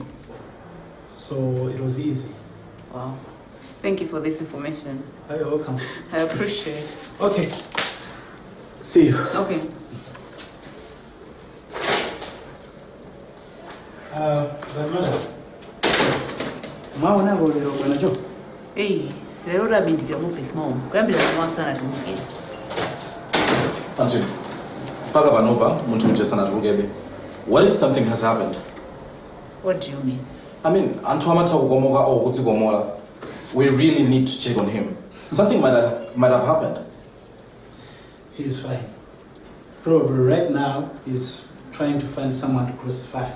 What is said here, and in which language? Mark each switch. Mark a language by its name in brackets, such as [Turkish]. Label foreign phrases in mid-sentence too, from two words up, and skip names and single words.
[English] So it was easy. Wow. Thank you for this information. You're welcome. I appreciate it. Okay. See you. Okay. Madam. [Bemba] Mwaona lero bwana Jo? Lero labindikira mu office mom. Kuyambira mwa sana tumukira. Auntie, paka panopa muntu uja sana tuvukebe. [English] What if something has happened? What do you mean? I mean, [Bemba] antu amata kukomoka [English] or kutikomola. We really need to check on him. Something might have happened. He's fine. Probably right now he's trying to find someone to crucify.